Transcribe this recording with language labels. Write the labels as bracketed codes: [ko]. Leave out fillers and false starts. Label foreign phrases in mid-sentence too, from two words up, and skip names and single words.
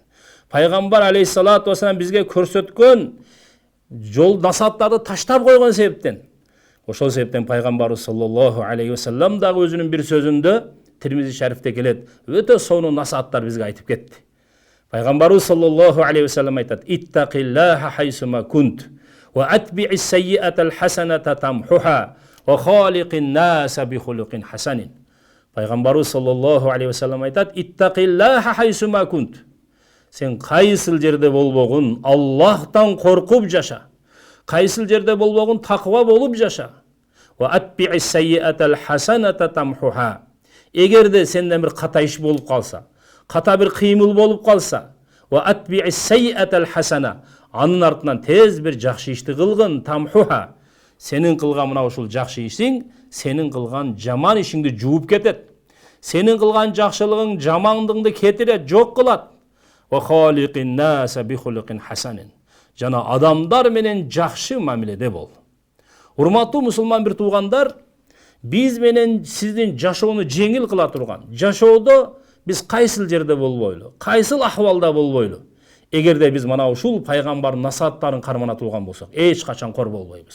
[ky] Пайгамбар [ar] عليه الصلاة والسلام [ky] бизге көрсөткөн жол насааттарды таштап койгон себептен. Ошол себептен пайгамбарыбыз [ar] صلى الله عليه وسلم [ky] дагы өзүнүн бир сөзүндө Тирмизи шарифте келет, өтө сонун насааттар бизге айтып кетти. Пайгамбарыбыз [ar] صلى الله عليه وسلم [ky] айтат: [ar] "اتق الله حيثما كنت, وأتبع السيئة الحسنة تمحها، وخالق الناس بخلق حسن." [ky] Пайгамбарыбыз [ar] صلى الله عليه وسلم [ky] айтат: [ar] "اتق الله حيثما كنت." [ky] Сен кайсыл жерде болбогун Аллахтан коркуп жаша. Кайсыл жерде болбогун таква болуп жаша. [ar] وأتبع السيئة الحسنة تمحها. [ky] Эгерде сенден бир ката иш болуп калса, ката бир кыймыл болуп калса, [ar] وأتبع السيئة الحسنة, [ky] анын артынан тез бир жакшы ишти кылгын, тамхуха. Сенин кылган мына ушул жакшы ишиң сенин кылган жаман ишиңди жууп кетет. Сенин кылган жакшылыгың жамандыгыңды кетирет, жок кылат. [ar] وخالق الناس بخلق حسن. [ky] Жана адамдар менен жакшы мамиледе бол. Урматтуу мусулман бир туугандар, биз менен сиздин жашоону жеңил кыла турган, жашоодо биз кайсыл жерде болбойлу, кайсыл ахвалда болбойлу. Эгерде биз мана ушул пайгамбардын насааттарын кармана турган болсок, эч качан кор болбойбуз.